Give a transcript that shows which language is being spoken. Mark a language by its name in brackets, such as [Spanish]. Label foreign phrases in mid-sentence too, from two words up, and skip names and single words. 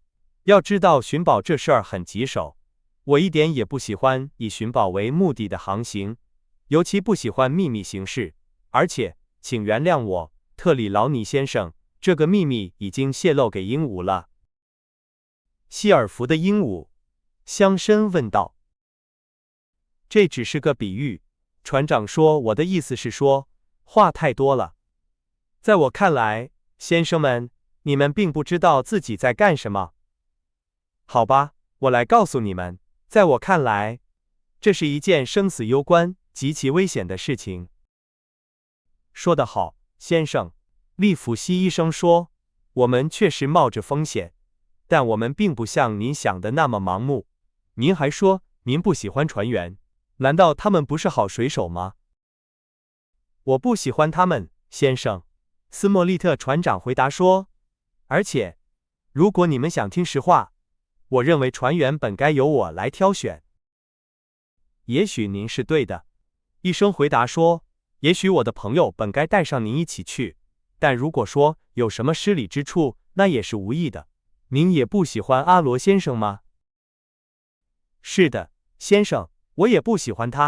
[Chinese] 要知道尋寶這事兒很棘手，我一點也不喜歡以尋寶為目的的航行，尤其不喜歡秘密行事。而且，請原諒我，特里勞尼先生，這個秘密已經洩露給鸚鵡了。希爾弗的鸚鵡？鄉紳問道。這只是個比喻，船長說，我的意思是說，話太多了。在我看來，先生們，你們並不知道自己在幹什麼。好吧，我來告訴你們，在我看來，這是一件生死攸關、極其危險的事情。說得好，先生，利弗西醫生說，我們確實冒着風險，但我們並不像您想的那麼盲目。您還說，您不喜歡船員，難道他們不是好水手嗎？我不喜歡他們，先生。斯莫利特船長回答說，而且，如果你們想聽實話，我認為船員本該由我來挑選。也許您是對的，醫生回答說，也許我的朋友本該帶上您一起去，但如果說有什麼失禮之處，那也是無意的。您也不喜歡阿羅先生嗎？是的，先生，我也不喜歡他。